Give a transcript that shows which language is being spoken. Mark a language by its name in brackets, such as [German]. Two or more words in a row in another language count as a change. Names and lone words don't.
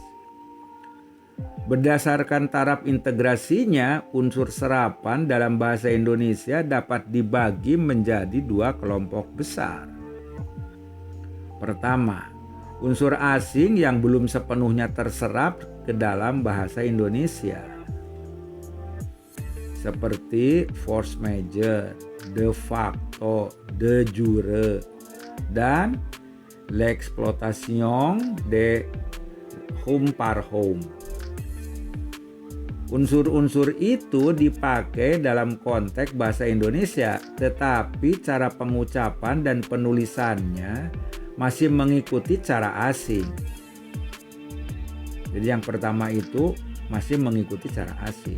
[Indonesian] Berdasarkan taraf integrasinya, unsur serapan dalam bahasa Indonesia dapat dibagi menjadi 2 kelompok besar. Pertama, unsur asing yang belum sepenuhnya terserap ke dalam bahasa Indonesia. [French] Seperti force majeure, [Latin] de facto, de jure, [French] dan l'exploitation de homme par homme. [Indonesian] Unsur-unsur itu dipakai dalam konteks bahasa Indonesia, tetapi cara pengucapan dan penulisannya masih mengikuti cara asing. Jadi yang pertama itu masih mengikuti cara asing.